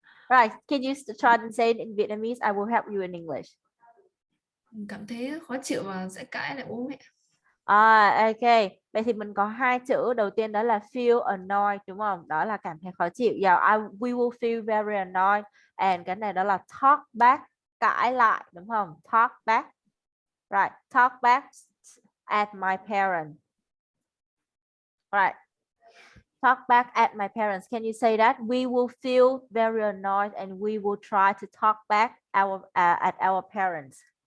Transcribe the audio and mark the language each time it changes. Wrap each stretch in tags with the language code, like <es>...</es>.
<en>Right, can you try and say it in Vietnamese? I will help you in English.</en> <vi>Cảm thấy khó chịu và sẽ cãi lại bố mẹ. Ok. Vậy thì mình có hai chữ. Đầu tiên đó là</vi> <en>feel annoyed,</en> <vi>đúng không? Đó là cảm thấy khó chịu.</vi> <en>Yeah, we will feel very annoyed. And</en> <vi>cái này đó là</vi> <en>talk back,</en> <vi>cãi lại, đúng không?</vi> <en>Talk back. Right, talk back at my parents. Right. Talk back at my parents. Can you say that? We will feel very annoyed and we will try to talk back at our parents.</en>